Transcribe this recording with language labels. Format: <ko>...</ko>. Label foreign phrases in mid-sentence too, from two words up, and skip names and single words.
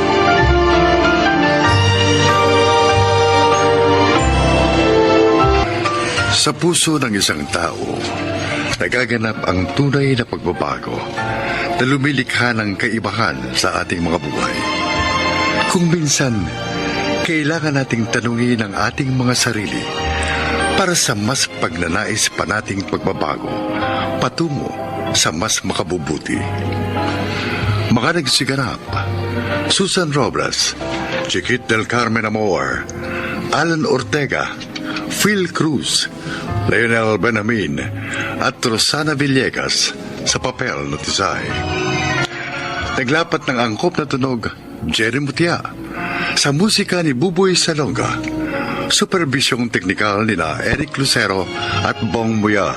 <tl>Sa puso ng isang tao, nagaganap ang tunay na pagbabago na lumilikha ng kaibahan sa ating mga buhay. Kung minsan, kailangan nating tanungin ang ating mga sarili para sa mas pagnanais pa nating pagbabago patungo sa mas makabubuti. Mga nagsiganap: Susan Robles, Chiquit del Carmen Amor, Alan Ortega, Phil Cruz, Leonel Benamin at Rosana Villegas sa papel na Tisay. Naglapat ng angkop na tunog, Jerry Mutia. Sa musika ni Buboy Salonga. Supervisyong teknikal nina Eric Lucero at Bong Muyar.</tl>